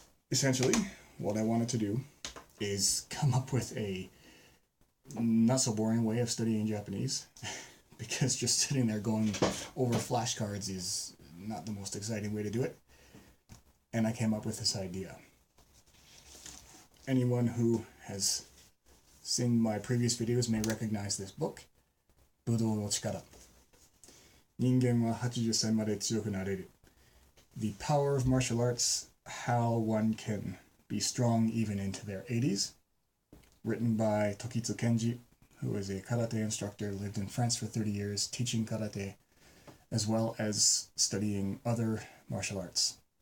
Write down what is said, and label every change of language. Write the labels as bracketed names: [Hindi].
[English] Essentially, what I wanted to do is come up with a not so boring way of studying Japanese, because just sitting there going over flashcards is not the most exciting way to do it. And I came up with this idea. Anyone who has seen my previous videos may recognize this book, Budou no Chikara. [Japanese] 人間は80歳まで強くなれる. [English] The Power of Martial Arts, How One Can Be Strong Even into Their 80s. Written by Tokitsu Kenji, who is a karate instructor, lived in France for 30 years, teaching karate, as well as studying other martial arts.